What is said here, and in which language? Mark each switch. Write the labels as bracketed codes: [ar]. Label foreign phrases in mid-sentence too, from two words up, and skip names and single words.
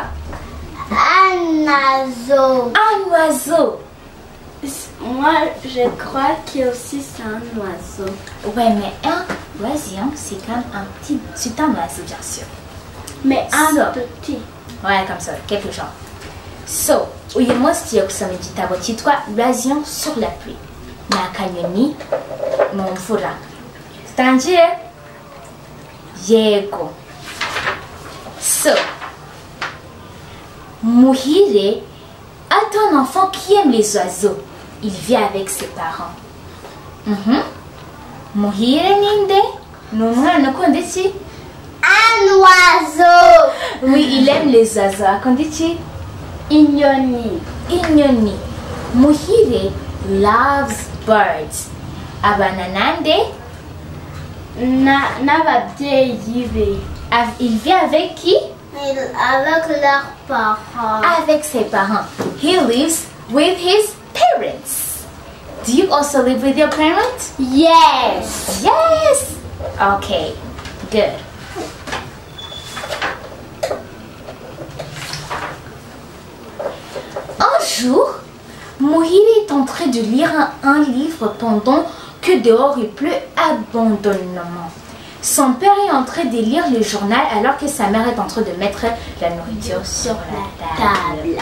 [fr] Un oiseau. Un oiseau. Moi, je crois que aussi c'est un oiseau. Ouais, mais un oisillon, c'est comme un petit... C'est un oiseau, bien sûr. Mais un Ça. petit. Ouais, comme ça, quelque genre. [rw] So, uyu munsi tugiye gusoma igitabo cyitwa L'oisillon sur la pluie. Ni akanyoni mu mvura. Tutangire? [fr] Yego. So, Muhire est un enfant qui aime les oiseaux. Il vit avec ses parents. [rw] Muhire ninde? Ni umwana ukunda iki? [fr] Un oiseau. Oui, il aime les oiseaux. [rw] Akunda iki? Inyoni. [en] Inyoni. Muhire loves birds. [rw] Abana nande? N'ababyeyi be. [fr] Il vit avec qui? Avec leurs parents. Avec ses parents. [en] He lives with his parents. Do you also live with your parents? Yes. Yes. Okay, good. [fr] Un jour, Muhire est en train de lire un livre pendant que dehors il pleut abandonnement. Son père est en train de lire le journal alors que sa mère est en train de mettre la nourriture sur la table.